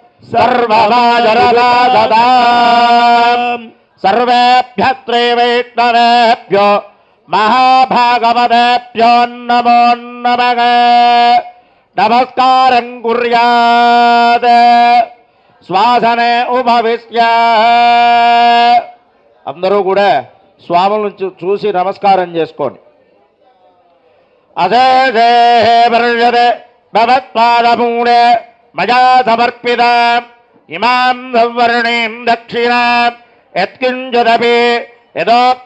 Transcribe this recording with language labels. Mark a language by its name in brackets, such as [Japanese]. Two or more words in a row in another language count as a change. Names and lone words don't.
[Sanskrit] सर्वमाजरदाददाम् सर्वेभ्यः त्रैवैष्णवेभ्यो महाभागवतेभ्यो नमो नमः नमस्कारं कुर्यात् శ్వాసనే ఉపవిశ్య [Telugu] అందరూ కూడా స్వాములను చూసి నమస్కారం చేసుకోండి. [Sanskrit] అశేషే వర్షతే భవత్పాదమూలే మయా సమర్పిత ఇమాం సవర్ణీం దక్షిణాం యత్కించిదపి యథోక్త